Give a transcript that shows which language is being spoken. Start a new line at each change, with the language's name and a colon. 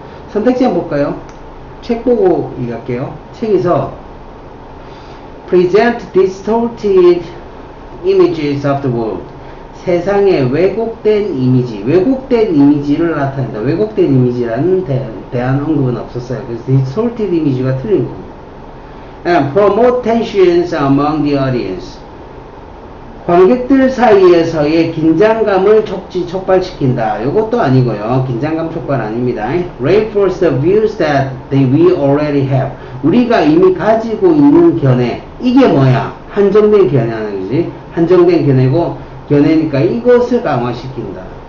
Korean: 선택지 한번 볼까요? 책 보고 얘기할게요. 책에서
English: present distorted images of the world.
Korean: 세상의 왜곡된 이미지를 나타낸다. 왜곡된 이미지라는 대한 언급은 없었어요. 그래서 distorted 이미지가 틀린 겁니다.
English: And promote tensions among the audience.
Korean: 관객들 사이에서의 긴장감을 촉발시킨다. 이것도 아니고요. 긴장감 촉발 아닙니다.
English: Reinforce the views that we already have.
Korean: 우리가 이미 가지고 있는 견해. 이게 뭐야? 한정된 견해라는 거지. 한정된 견해니까 이것을 강화시킨다.